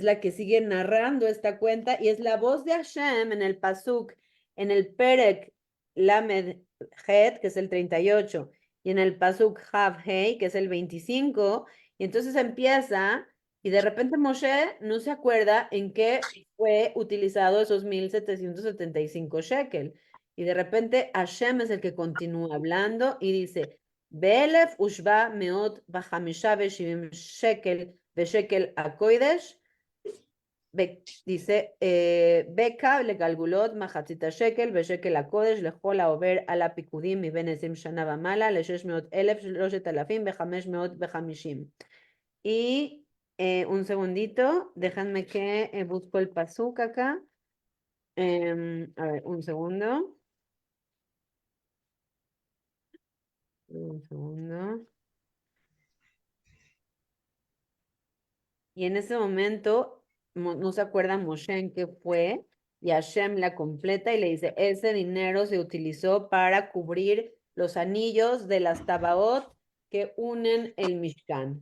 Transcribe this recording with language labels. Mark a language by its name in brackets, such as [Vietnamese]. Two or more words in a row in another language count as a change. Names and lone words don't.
[Spanish] la que sigue narrando esta cuenta y es la voz de Hashem en el Pasuk, en el [Hebrew] פרק למד חית, [Spanish] que es el 38, y en el [Hebrew] פסוק הב הא, [Spanish] que es el 25, y entonces empieza, y de repente Moshe no se acuerda en qué fue utilizado esos 1,775 shekel. Y de repente Hashem es el que continúa hablando y dice, [Hebrew] באלף ושבע מאות בחמישה ושבעים שקל ושקל הקודש. Dice, בקע לגלגלת מחצית השקל ושקל הקודש לכל העובר על הפיקודים מבין 20 שנה ומעלה ל-600,000 3,000 ו-500 ו-50. [Spanish] Y un segundito, déjenme que busco el pasuk acá. A ver, un segundo. Un segundo. Y en ese momento no se acuerda Moshe en qué fue, y Hashem la completa y le dice, ese dinero se utilizó para cubrir los anillos de las Tabaot que unen el Mishkan.